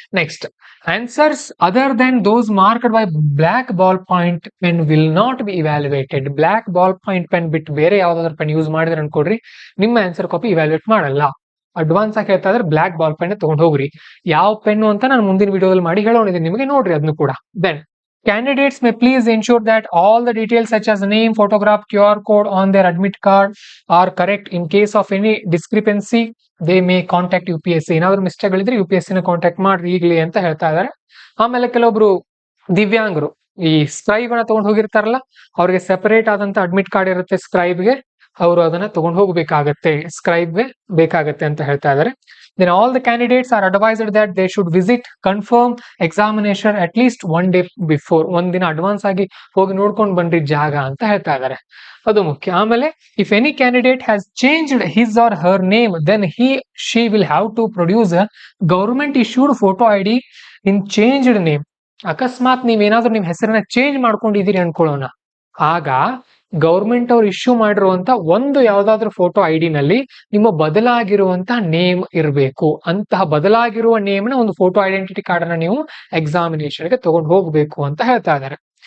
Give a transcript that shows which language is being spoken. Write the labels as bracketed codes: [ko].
[en] Next, answers other than those marked by black ballpoint pen will not be evaluated. [kn] Block ball point pen ಬಿಟ್ಟು ಬೇರೆ ಯಾವ್ದಾದ್ರು pen use ಮಾಡಿದ್ರೆ ಅನ್ಕೊಡ್ರಿ, ನಿಮ್ಮ answer copy evaluate ಮಾಡಲ್ಲ. Advance ಆಗಿ ಹೇಳ್ತಾ ಇದ್ರೆ ಬ್ಲಾಕ್ ಬಾಲ್ ಪೆನ್ ತಗೊಂಡು ಹೋಗ್ರಿ. ಯಾವ ಪೆನ್ನು ಅಂತ ನಾನು ಮುಂದಿನ ವಿಡಿಯೋದಲ್ಲಿ ಮಾಡಿ ಹೇಳೋಣಿದ್ದೀನಿ ನಿಮಗೆ, ನೋಡ್ರಿ ಅದನ್ನು ಕೂಡ. [en] Then candidates may please ensure that all the details such as name, photograph, QR code on their admit card are correct. In case of any discrepancy, they may contact UPSC. [kn] ಏನಾದ್ರು ಮಿಸ್ಟೇಕ್ ಗಳಿದ್ರೆ UPSC ನ contact ಮಾಡ್ರಿ ಈಗಲೇ ಅಂತ ಹೇಳ್ತಾ ಇದ್ದಾರೆ. ಆಮೇಲೆ ಕೆಲವೊಬ್ರು ದಿವ್ಯಾಂಗರು ಈ ಸ್ಕ್ರೈಬ್ ಅನ್ನ ತಗೊಂಡು ಹೋಗಿರ್ತಾರಲ್ಲ, ಅವ್ರಿಗೆ ಸೆಪರೇಟ್ ಆದಂತ ಅಡ್ಮಿಟ್ ಕಾರ್ಡ್ ಇರುತ್ತೆ ಸ್ಕ್ರೈಬ್ಗೆ, ಅವರು ಅದನ್ನ ತಗೊಂಡು ಹೋಗ್ಬೇಕಾಗತ್ತೆ, ಸ್ಕ್ರೈಬ್ ಬೇಕಾಗತ್ತೆ ಅಂತ ಹೇಳ್ತಾ ಇದ್ದಾರೆ. [en] Then all the candidates are advised that they should visit confirm examination at least 1 day before. [kn] ಒಂದ್ ದಿನ ಅಡ್ವಾನ್ಸ್ ಆಗಿ ಹೋಗಿ ನೋಡ್ಕೊಂಡು ಬನ್ರಿ ಜಾಗ ಅಂತ ಹೇಳ್ತಾ ಇದ್ದಾರೆ, ಅದು ಮುಖ್ಯ. ಆಮೇಲೆ [en] if any candidate has changed his or her name, then she will have to produce a government issued photo ID in changed name. [kn] ಅಕಸ್ಮಾತ್ ನೀವೇನಾದ್ರೂ ನಿಮ್ ಹೆಸರನ್ನ ಚೇಂಜ್ ಮಾಡ್ಕೊಂಡಿದ್ದೀರಿ ಅನ್ಕೊಳ್ಳೋಣ, ಆಗ ಗೌರ್ಮೆಂಟ್ ಅವ್ರು ಇಶ್ಯೂ ಮಾಡಿರುವಂತ ಒಂದು ಯಾವ್ದಾದ್ರು ಫೋಟೋ ID ನಲ್ಲಿ ನಿಮ್ಮ ಬದಲಾಗಿರುವಂತ ನೇಮ್ ಇರಬೇಕು. ಅಂತಹ ಬದಲಾಗಿರುವ ನೇಮ್ ನ ಒಂದು ಫೋಟೋ ಐಡೆಂಟಿಟಿ ಕಾರ್ಡ್ ಅನ್ನ ನೀವು ಎಕ್ಸಾಮಿನೇಷನ್ ಗೆ ತಗೊಂಡು ಹೋಗ್ಬೇಕು ಅಂತ ಹೇಳ್ತಾ ಇದ್ದಾರೆ.